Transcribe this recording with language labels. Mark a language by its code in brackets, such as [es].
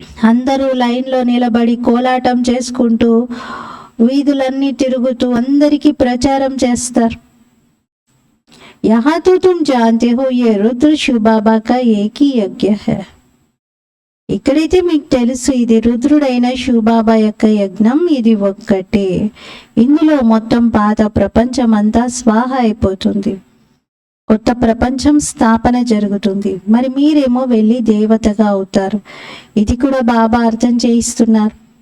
[te] అందరూ లైన్లో నిలబడి కోలాటం చేసుకుంటూ వీధులన్నీ తిరుగుతూ అందరికీ ప్రచారం చేస్తారు. [hi] यहाँ तो तुम जानते हो ये रुद्र शिव बाबा का एक ही यज्ञ है. [te] ఇక్కడైతే మీకు తెలుసు ఇది రుద్రుడైన శివబాబా యొక్క యజ్ఞం, ఇది ఒక్కటే. ఇందులో మొత్తం పాత ప్రపంచం అంతా స్వాహ అయిపోతుంది, కొత్త ప్రపంచం స్థాపన జరుగుతుంది. మరి మీరేమో వెళ్ళి దేవతగా అవుతారు. ఇది కూడా బాబా అర్థం చేయిస్తున్నారు.